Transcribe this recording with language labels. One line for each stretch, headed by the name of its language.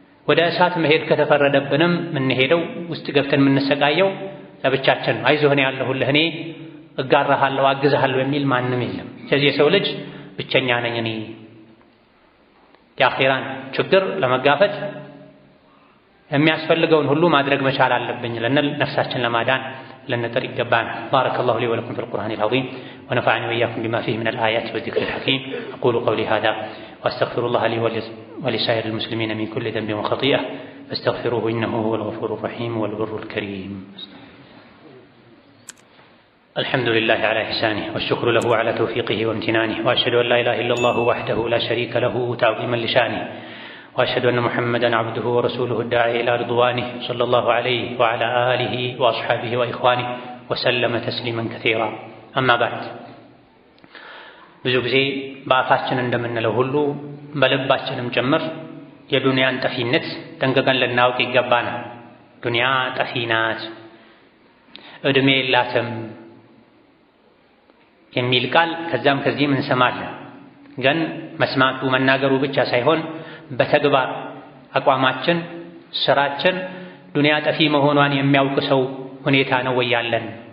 Amharic: ወደ እሳት መሄድ ከተፈረደብንም የምንሄደው ውስጥ ገብተን የምንሰቃየው ለብቻችን ነው። አይዞህ እኔ ያለሁልህ፣ እኔ እጋራሃለሁ፣ አግዝሃለሁ የሚል ማንም የለም። ስለዚህ የሰው ልጅ ብቸኛ ነኝ እኔ። የአኺራን ችግር ለመጋፈጥ የሚያስፈልገውን ሁሉ ማድረግ መቻል አለብኝ ልንል ነፍሳችን ለማዳን لنطر يقبانا.
Arabic: بارك الله لي ولكم في القرآن العظيم ونفعني وإياكم بما فيه من الآيات والذكر الحكيم. أقول قولي هذا وأستغفر الله لي ولسائر المسلمين من كل ذنب وخطيئة فاستغفروه إنه هو الغفور الرحيم والبر الكريم. الحمد لله على إحسانه والشكر له على توفيقه وامتنانه، وأشهد أن لا إله إلا الله وحده لا شريك له تعظيما لشانه، وأشهد أن محمدا عبده ورسوله الداعي إلى رضوانه صلى الله عليه وعلى آله وأصحابه وإخوانه وسلم تسليما كثيرا. أما بعد
Amharic: ብዙ ጊዜ በአፋችን እንደምንለው ሁሉ በልባችንም ጭምር የዱንያን ጠፊነት ጠንቅቀን ልናውቅ ይገባናል። ዱንያ ጠፊ ናት፣ ዕድሜ የላትም የሚል ቃል ከዛም ከዚህም እንሰማለን። ግን መስማቱ መናገሩ ብቻ ሳይሆን በተግባር አቋማችን፣ ስራችን ዱንያ ጠፊ መሆኗን የሚያውቅ ሰው ሁኔታ ነው ወይ ያለን?